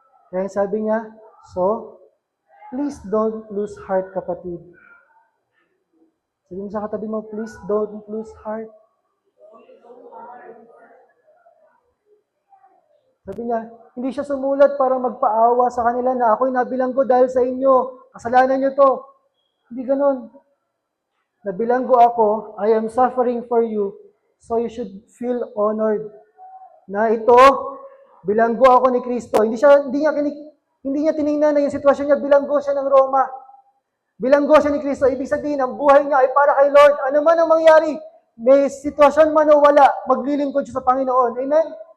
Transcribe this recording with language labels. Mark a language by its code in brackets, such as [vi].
[tl] Kaya sabi niya, [en] so, please don't lose heart, [tl] kapatid. Sabi mo sa katabi mo, [en] please don't lose heart. [tl] Sabi niya, hindi siya sumulat para magpaawa sa kanila na ako'y nabilanggo dahil sa inyo. Kasalanan niyo to. Hindi ganon. Nabilanggo ako, [en] I am suffering for you, so you should feel honored. [tl] Na ito, bilanggo ako ni Kristo. Hindi niya tiningnan na yung sitwasyon niya, bilanggo siya ng Roma. Bilanggo siya ni Kristo. Ibig sabihin, ang buhay niya ay para kay Lord. Ano man ang mangyari, may sitwasyon man o wala, maglilingkod siya sa Panginoon. Amen?